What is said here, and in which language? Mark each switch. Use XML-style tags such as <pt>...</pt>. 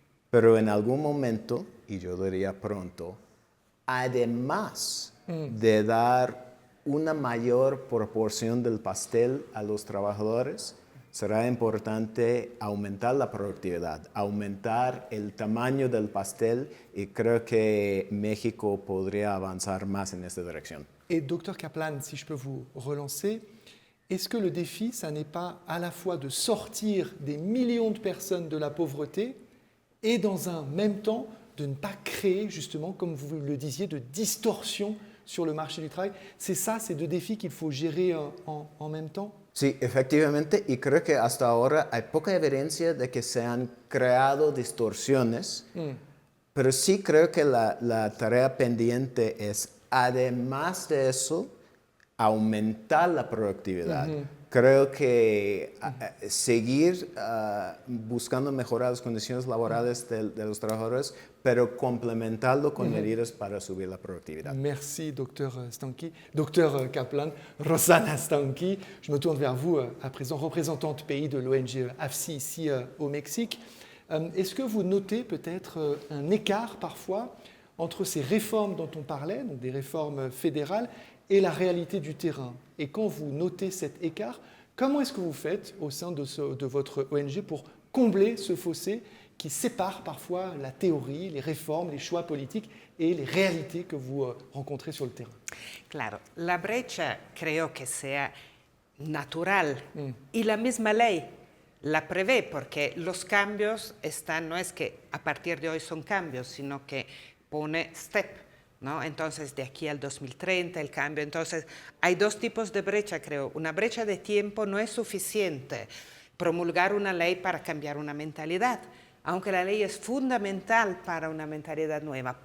<es>pero en algún momento, y yo diría pronto, además de dar una mayor proporción del pastel a los trabajadores, será importante aumentar la productividad, aumentar el tamaño del pastel y creo que México podría avanzar más en esta dirección.</es> <fr>Et Dr Kaplan, si je peux vous relancer, est-ce que le défi, ça n'est pas à la fois de sortir des millions de personnes de la pauvreté et dans un même temps de ne pas créer, justement, comme vous le disiez, de distorsion sur le marché du travail? C'est ça, ces deux défis qu'il faut gérer en même temps?</fr> <es>Sí, efectivamente, y creo que hasta ahora hay poca evidencia de que se han creado distorsiones, pero sí creo que la tarea pendiente es, además de eso, aumentar la productividad. Creo que seguir buscando mejorar las condiciones laborales de los trabajadores, pero complementarlo con medidas para subir la productividad.</es> <fr>Merci, docteur Stanky. Docteur Kaplan, Rosanna Stanky, je me tourne vers vous à présent, représentante pays de l'ONG AFSI ici au Mexique. Est-ce que vous notez peut-être un écart parfois entre ces réformes dont on parlait, donc des réformes fédérales, et la réalité du terrain? Et quand vous notez cet écart, comment est-ce que vous faites au sein de votre ONG pour combler ce fossé qui sépare parfois la théorie, les réformes, les choix politiques et les réalités que vous rencontrez sur le terrain.</fr> <es>Claro, la brecha creo que sea natural y la misma ley la prevé porque los cambios están, no es que a partir de hoy son cambios, sino que pone step, ¿no? Entonces de aquí al 2030 el cambio, entonces hay dos tipos de brecha creo, una brecha de tiempo no es suficiente promulgar una ley para cambiar una mentalidad, aunque la ley es fundamental para una mentalidad nueva.</es>